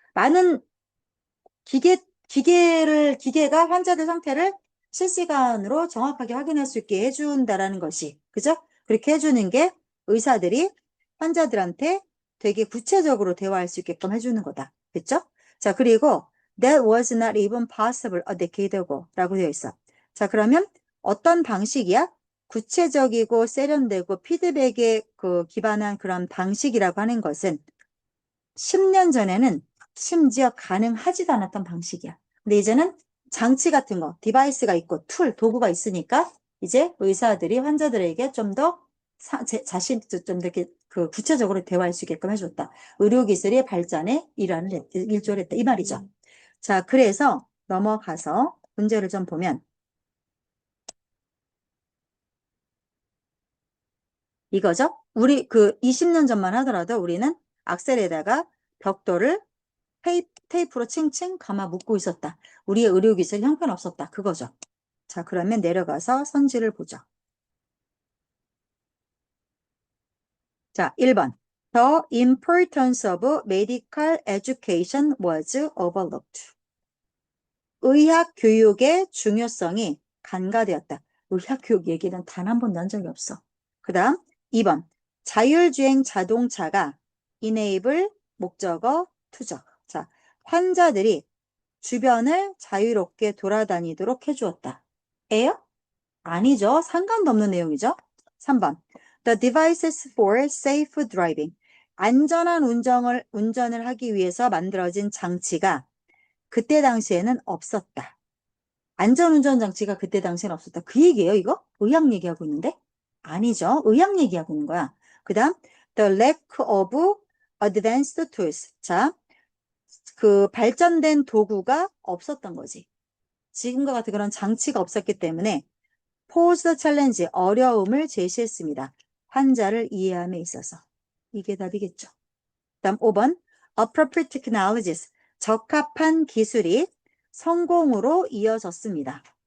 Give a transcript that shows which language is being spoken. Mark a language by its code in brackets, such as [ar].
[ko] 많은 기계가 환자들 상태를 실시간으로 정확하게 확인할 수 있게 해준다라는 것이, 그죠? 그렇게 해주는 게 의사들이 환자들한테 되게 구체적으로 대화할 수 있게끔 해주는 거다. 그쵸? 자, 그리고 [en] that was not even possible a decade ago [ko] 라고 되어 있어. 자, 그러면 어떤 방식이야? 구체적이고 세련되고 피드백에 기반한 그런 방식이라고 하는 것은 10년 전에는 심지어 가능하지도 않았던 방식이야. 근데 이제는 장치 같은 거, 디바이스가 있고 도구가 있으니까 이제 의사들이 환자들에게 좀 더 좀 더 이렇게 구체적으로 대화할 수 있게끔 해줬다. 의료기술의 발전에 일조를 했다. 이 말이죠. 자, 그래서 넘어가서 문제를 좀 보면 이거죠. 우리 20년 전만 하더라도 우리는 악셀에다가 벽돌을 테이프로 칭칭 감아 묶고 있었다. 우리의 의료기술 형편없었다. 그거죠. 자, 그러면 내려가서 선지를 보죠. 자, 1번. [en] The importance of medical education was overlooked. [ko] 의학 교육의 중요성이 간과되었다. 의학 교육 얘기는 단 한 번도 한 적이 없어. 그 다음 2번 자율주행 자동차가 enable 목적어 투적. 자, 환자들이 주변을 자유롭게 돌아다니도록 해주었다. 에요? 아니죠. 상관도 없는 내용이죠. [en] 3번 The devices for safe driving. [ko] 안전한 운전을 하기 위해서 만들어진 장치가 그때 당시에는 없었다. 안전운전 장치가 그때 당시에는 없었다. 그 얘기예요, 이거? 의학 얘기하고 있는데? 아니죠. 의학 얘기하고 있는 거야. 그 다음, [en] the lack of advanced tools. [ko] 자, 그 발전된 도구가 없었던 거지. 지금과 같은 그런 장치가 없었기 때문에 [en] pose challenge, [ko] 어려움을 제시했습니다. 환자를 이해함에 있어서. 이게 답이겠죠. 다음 5번, [en] appropriate technologies. [ko] 적합한 기술이 성공으로 이어졌습니다.